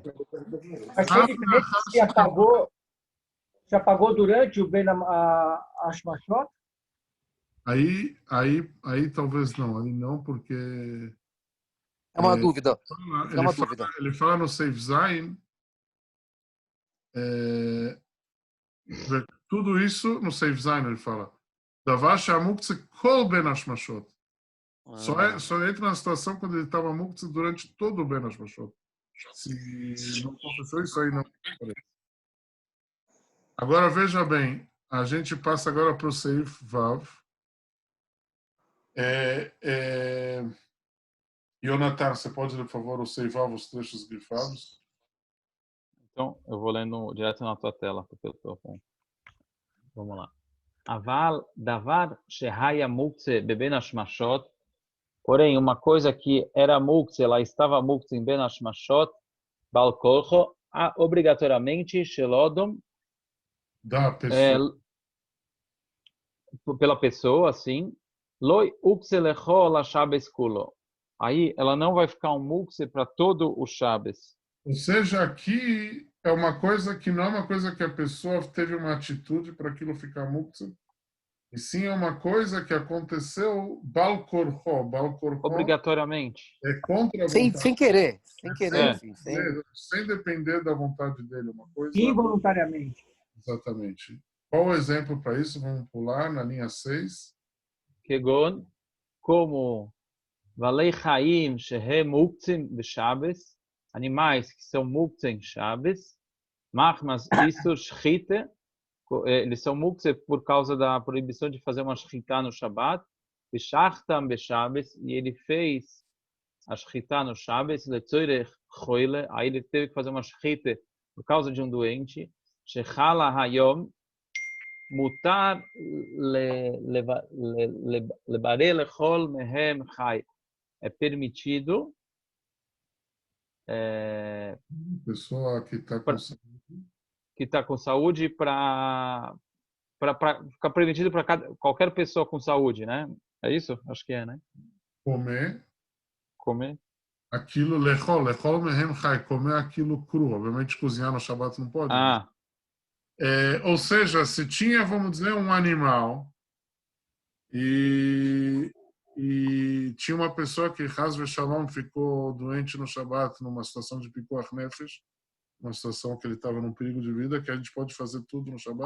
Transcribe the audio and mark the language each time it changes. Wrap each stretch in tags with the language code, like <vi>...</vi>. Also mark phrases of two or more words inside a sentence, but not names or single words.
<pt>Mas foi diferente se apagou durante o</pt> <he>בין השמשות?</he> <pt>Aí talvez não, aí não, porque é uma dúvida. Ele fala no Seif Zayin, tudo isso no Seif Zayin ele fala.</pt> <he>דבר שמוקצה כל בין השמשות.</he> <pt>Só entra na situação quando ele estava mukse durante todo o Ben Hashmashot. Se não aconteceu isso aí, não. Agora veja bem, a gente passa agora para o Seif Vav. Jonathan, você pode, por favor, seivar os trechos grifados? Então, eu vou lendo direto na tua tela, porque eu estou com... Vamos lá.</pt> <he>אבל דבר שהיה מוקצה בבין השמשות.</he> <pt>Porém, uma coisa que era muktzeh, ela estava muktzeh em</pt> <he>בין השמשות, בעל כורחו,</he> <pt>obrigatoriamente, shelodom, Da pessoa. pela pessoa, assim,</pt> <he>לא הוקצה לכל השבת כולו.</he> <pt>Aí, ela não vai ficar um muktzeh para todo o Shabbos. Ou seja, aqui é uma coisa que não é uma coisa que a pessoa teve uma atitude para aquilo ficar muktzeh, e sim é uma coisa que aconteceu</pt> <he>בעל כורחו. בעל כורחו</he> <pt>Obrigatoriamente. é contra a Sem vontade. querer. Sem querer, É. assim. Sem depender da vontade dele. Uma coisa... Involuntariamente. Exatamente. Qual o exemplo para isso? Vamos pular na linha 6.</pt> <he>Kegon, como בעלי חיים שהם מוקצים בשבת,</he> <pt>animais que são</pt> <he>מוקצים שבת, מחמת איסור</he> <pt>shchite, eles são muktzim por causa da proibição de fazer uma shchita no Shabbat,</pt> <he>בשחטם בשבת,</he> <pt>e ele fez a shchita no Shabbos,</pt> <he>לצורך חולה,</he> <pt>aí ele teve que fazer uma shchita por causa de um doente,</pt> <he>שחלה היום, מותר לבריא לאכול מהם חי.</he> <pt>É permitido Pessoa que está com saúde para ficar permitido para qualquer pessoa com saúde, né? É isso? Acho que é, né? Comer aquilo,</pt> <he>לאכול מהם חי,</he> <pt>comer aquilo cru. Obviamente cozinhar no Shabbat não pode. Ou seja, se tinha, vamos dizer, um animal e tinha uma pessoa que,</pt> <he>חס ושלום,</he> <pt>ficou doente no Shabbat, numa situação de</pt> <he>פיקוח נפש,</he> <pt>uma situação que ele estava num perigo de vida, que a gente pode fazer tudo no Shabbat.</pt>